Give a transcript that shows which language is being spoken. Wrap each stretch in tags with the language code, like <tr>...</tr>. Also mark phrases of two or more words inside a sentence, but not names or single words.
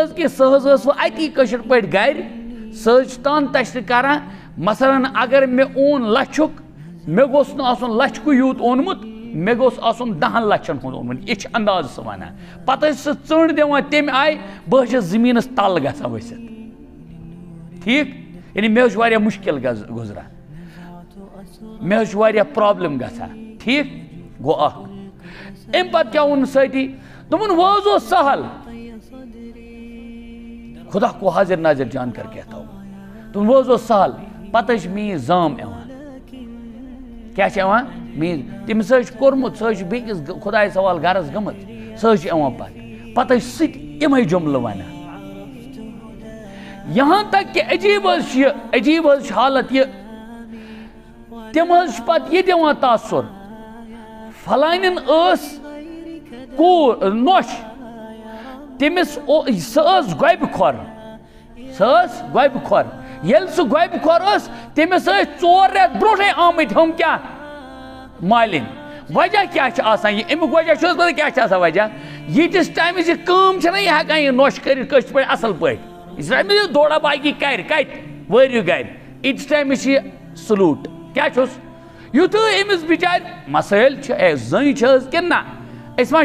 <ks>حظ کینٛہہ سۄ حظ ٲس وۄنۍ اتی کٲشِر پٲٹھۍ گرِ سۄ حظ چھِ تانہٕ تشنہٕ کران مثلاً اگر مےٚ اوٚن لچھُک مےٚ گوٚژھ نہٕ آسُن لچھکُے یوٗت اوٚنمُت مےٚ گوٚژھ آسُن 10 لچھن ہُنٛد اوٚنمُت یہِ چھِ انداز سُہ ونان پتہٕ ٲسۍ سُہ ژٔنٛڈ دِوان تمہِ آیہِ بہٕ حظ چھَس زٔمیٖنس تل گژھان ؤسِتھ ٹھیٖک یعنی مےٚ حظ چھُ واریاہ مُشکل گُزران مےٚ حظ چھُ واریاہ پرابلم گژھان ٹھیٖک گوٚو اکھ امہِ پتہٕ کیٛاہ ووٚن سۭتی دوٚپُن وۄنۍ حظ اوس سہل</ks> <ur>خدا کو حاضر ناظر جان کر کہتا ہوں</ur> <ks>دوٚپُن وۄنۍ حظ اوس سہل پتہٕ حظ چھِ میٛٲنۍ زام یِوان کیٛاہ چھِ یِوان میٛٲنۍ تٔمِس حظ چھُ کوٚرمُت سۄ حظ چھِ بیٚکِس خۄدایَس حوالہٕ گرس گٔمٕژ سۄ حظ چھِ یِوان پتہٕ حظ چھِ سُہ تہِ یِمے جُملہٕ ونان</ks> <ur>یہاں تک کہ</ur> <ks>عجیٖب حظ چھِ حالت یہِ تِم حظ چھِ پتہٕ یہِ دِوان تاثر فلانٮ۪ن ٲس کوٗر نۄش تٔمِس سۄ ٲس گۄبہِ کھۄر ییٚلہِ سُہ گۄبہِ کھۄر ٲس تٔمِس ٲسۍ 4 رٮ۪تھ برونٛٹھٕے آمٕتۍ ہُم کیٛاہ مالِنۍ وجہ کیٛاہ چھُ آسان یہِ امیُک وجہ چھُ حظ پتہ کیٛاہ چھُ آسان وجہ ییٖتِس ٹایمَس یہِ کٲم چھَنہ یہِ ہٮ۪کان یہِ نۄش کٔرِتھ کٲشِر پٲٹھۍ اَصٕل پٲٹھۍ یہِ چھِ یہِ دوڑا باقی کَرِ کَتہِ وٲرِو گرِ ییٖتِس ٹایمَس چھِ یہِ سلوٗٹ کیٛاہ چھُس یُتھُے أمِس بِچارِ مسٲیِل چھِ اے زٔنۍ چھِ حظ کِنہٕ نہ أسۍ ما چھِ</ks>